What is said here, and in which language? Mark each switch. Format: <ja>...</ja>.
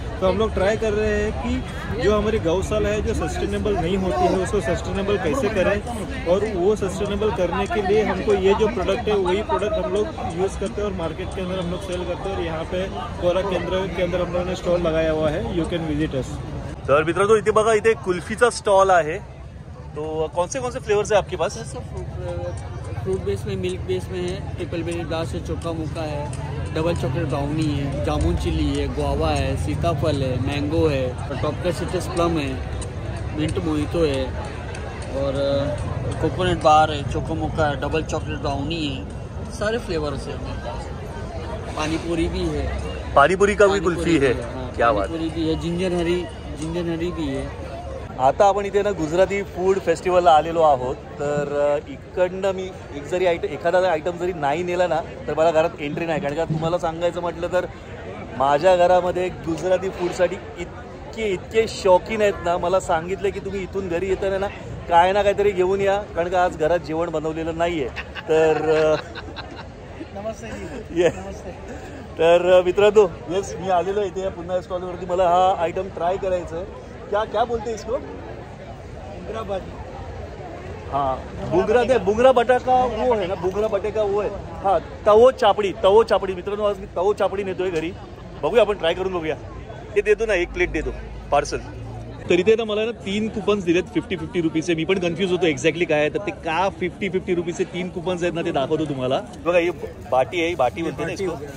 <hi>तो हम लोग ट्राई कर रहे हैं कि जो हमारी गौशाला है जो सस्टेनेबल नहीं होती है उसको सस्टेनेबल कैसे करें, और वो सस्टेनेबल करने के लिए हमको ये जो प्रोडक्ट है वही प्रोडक्ट हम लोग यूज़ करते हैं और मार्केट के अंदर हम लोग सेल करते हैं। और यहाँ पे कोरा केंद्र के अंदर हम लोगों ने स्टॉल लगाया हुआ है,</hi> <en>You can visit us.</en> <mr>तर मित्रांनो, इथे बघा, इथे कुल्फीचा स्टॉल आहे।</mr> <hi>तो कौन से फ्लेवर्स है आपके पास? फ्रूट बेस में, मिल्क बेस में है, ट्रिपल बेरी ग्लास है, चोका मुका है, डबल चॉकलेट ब्राउनी है, जामुन चिली है, गुआवा है, सीताफल है, मैंगो है, टॉपिकल सिट्रस प्लम है, मिंट मोहितो है और कोकोनट बार है, चोको मुका है, डबल चॉकलेट ब्राउनी है, सारे फ्लेवर्स है। पानी पूरी भी है, पानीपुरी का भी कुल्फी है। क्या बात है, भी है, जिंजर हरी भी है।</hi> <mr>आता आपण इथे ना गुजराती फूड फेस्टिवलला आलेलो आहोत। तर इकडनं मी एखादा आयटम जरी नाही नेला ना तर मला घरात एंट्री नाही। कारण का तुम्हाला सांगायचं म्हटलं तर माझ्या घरामध्ये गुजराती फूडसाठी इतके शौकीन आहेत ना, मला सांगितलं की तुम्ही इथून घरी येताना ना काय ना काहीतरी घेऊन या, कारण का आज घरात जेवण बनवलेलं नाही आहे। तर तर मित्रांनो, येस, मी आलेलो इथे पुन्हा स्टॉलवरती। मला हा आयटम ट्राय करायचं आहे।</mr> <hi>क्या बोलते हैं इसको? बुंगरा भाजी। हाँ, बुंगरा बटाका वो है ना, बुंगरा बटाका वो है।</hi> <mr>हाँ, तवो चापडी मित्रांनो, आज मी तवो चापडी नेतोय घरी। बघूया, आपण ट्राय करून बघूया। ते देतो ना, 1 प्लेट देतो पार्सल। तर इथे ना मला ना 3 कुपन्स दिलेत 50-50 रुपीचे। मी पण कन्फ्यूज होतो एक्झॅक्टली काय आहे, तर ते का 50-50 रुपीचे 3 कुपन्स आहेत ना, ते दाखवतो तुम्हाला। बघा, ही बाटी आहे,</mr> <hi>बाटी बोलते ना इसको।</hi>